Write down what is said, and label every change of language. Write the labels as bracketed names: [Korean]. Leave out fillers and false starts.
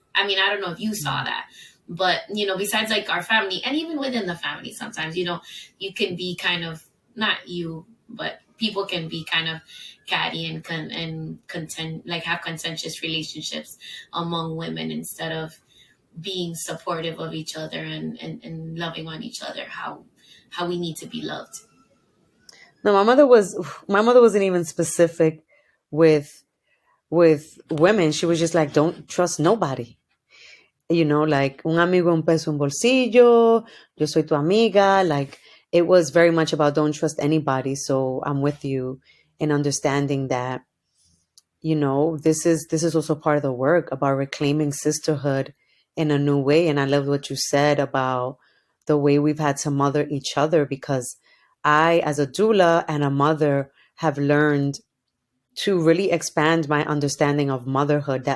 [English] I mean, I don't know if you saw that, but besides like our family, and even within the family, sometimes you can be kind of, not you, but people can be kind of catty and content, like have contentious relationships among women, instead of being supportive of each other and loving on each other, how we need to be loved. No, my mother wasn't even specific with women. She was just like, don't trust nobody. [Spanish] Like un amigo un peso un bolsillo, yo soy tu amiga. [English] Like it was very much about don't trust anybody. So I'm with you in understanding that, this is also part of the work about reclaiming sisterhood in a new way. And I love what you said about the way we've had to mother each other, because I, as a doula and a mother, have learned to really expand my understanding of motherhood.